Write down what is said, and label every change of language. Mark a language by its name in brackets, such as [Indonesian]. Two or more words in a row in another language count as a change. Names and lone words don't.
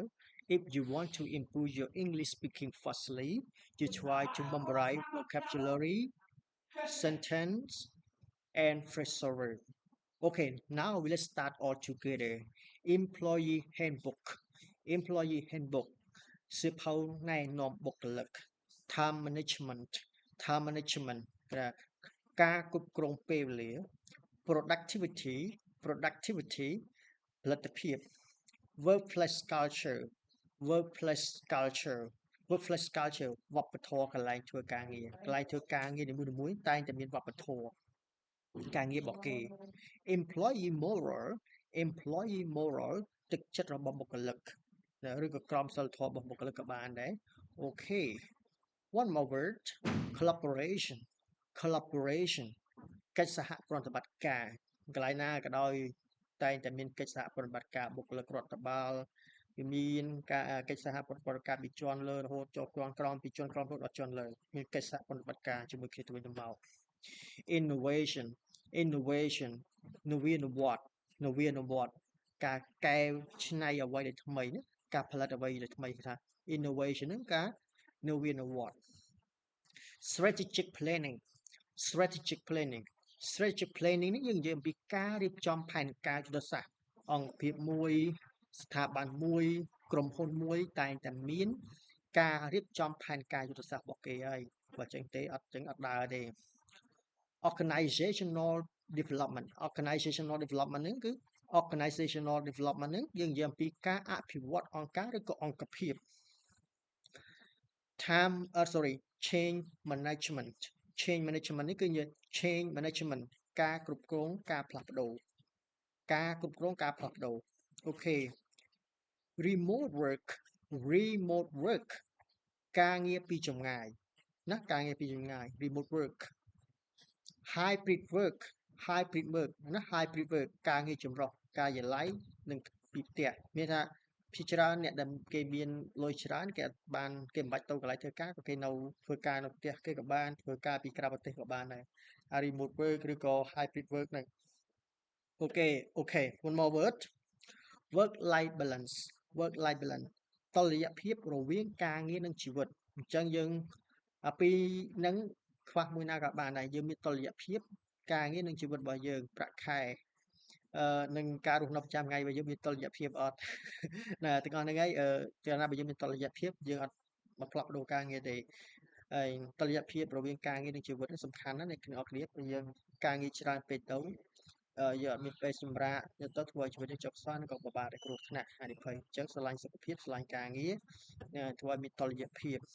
[English] If you want to improve your English speaking fastly, you try to memorize vocabulary, sentence, and phrasal verb. Okay, now let's start all together. Employee handbook. Employee handbook [Khmer] សៀវភៅណែនាំបុគ្គលិក [English] time management time management [Khmer] ការគ្រប់ គ្រងពេលវេលា [English] productivity productivity [Khmer] ផលិតភាព [English] workplace culture workplace culture workplace culture [Khmer] វប្បធម៌កន្លែងធ្វើការងារកន្លែងធ្វើការងារនីមួយៗតែងតែមានវប្បធម៌ការងាររបស់គេ [English] employee moral employee moral [Khmer] ទឹកចិត្តរបស់ បុគ្គលិកឬក៏ក្រមសីលធម៌របស់បុគ្គលិកក៏បានដែរអូខេ [English] one more word collaboration collaboration [Khmer] កិច្ចសហប្រតិបត្តិការកន្លែងណាក៏ដោយតែងតែមានកិច្ចសហប្រតិបត្តិការបុគ្គលិក រដ្ឋបាលវាមានការកិច្ចសហប្រតិបត្តិការពីជាន់លើរហូតចូលជាន់ក្រោមពីជាន់ក្រោមរហូតដល់ជាន់លើមានកិច្ចសហប្រតិបត្តិការជាមួយគ្នាទៅវិញទៅ មក [English] innovation innovation [Khmer] នវានុវត្តន៍នវានុវត្តន៍ការកែច្នៃអ្វីដែលថ្មីណាការផលិតអ្វីដែលថ្មីគេថា innovation ហ្នឹងការនវានុវត្តន៍ [English] strategic planning strategic planning strategic planning [Khmer] នេះយើងនិយាយអំពីការរៀបចំផែនការយុទ្ធសាស្ត្រអង្គភាពមួយស្ថាប័នមួយក្រុមហ៊ុនមួយតែងតែមានការរៀបចំផែនការយុទ្ធសាស្ត្ររបស់គេហើយបើចឹងទេអត់ចឹងអត់ដើរទេ [English] organizational development organizational development [Khmer] ហ្នឹងគឺ [English] organizational development [Khmer] ហ្នឹងយើងនិយាយអំពីការអភិវឌ្ឍអង្គការឬក៏អង្គភាព [English] change management change management [Khmer] នេះគឺនិយាយ [English] change management [Khmer] ការគ្រប់គ្រងការផ្លាស់ប្ដូរការគ្រប់គ្រងការផ្លាស់ប្ដូរអូខេ [English] remote work remote work [Khmer] ការងារពីចម្ងាយណាការងារពីចម្ងាយ [English] remote work hybrid work hybrid work [Khmer] ណា [English] hybrid work [Khmer] ការងារចម្រុះការិយាល័យនិង ពីផ្ទះមានថាភាគច្រើនអ្នកដែលគេមានលុយច្រើនគេអត់បានគេមិនបាច់ទៅកន្លែងធ្វើការក៏គេនៅធ្វើការនៅផ្ទះគេក៏បានធ្វើការពីក្រៅប្រទេសក៏បានដែរ [English] remote work [Khmer] ឬក៏ [English] hybrid work [Khmer] ហ្នឹងអូខេ [English] one more word work life balance work life balance [Khmer] តុល្យភាពរវាងការងារនិងជីវិតអញ្ចឹងយើងពីហ្នឹងខ្វះ មួយណាក៏បានដែរយើងមានតុល្យភាពការងារនិងជីវិតរបស់យើងប្រាក់ខែនឹងការរស់នៅប្រចាំថ្ងៃរបស់យើងមានតុល្យភាពអត់ណាទាំងអស់ហ្នឹងហើយកាលណាបើយើងមានតុល្យភាពយើងអត់មកផ្លាស់ប្ដូរការងារទេហើយតុល្យភាពរវាងការងារនិងជីវិតនេះសំខាន់ណាស់អ្នកទាំងអស់គ្នាព្រោះយើងការងារច្រើនពេកទៅយើងអត់មានពេលសម្រាកទៅធ្វើឲ្យជីវិតយើងចុកស្វានឹងក៏ពិបាកដែរគ្រោះថ្នាក់ហានិភ័យអញ្ចឹងស្រឡាញ់សុខភាពស្រឡាញ់ការងារធ្វើឲ្យមានតុល្យភាព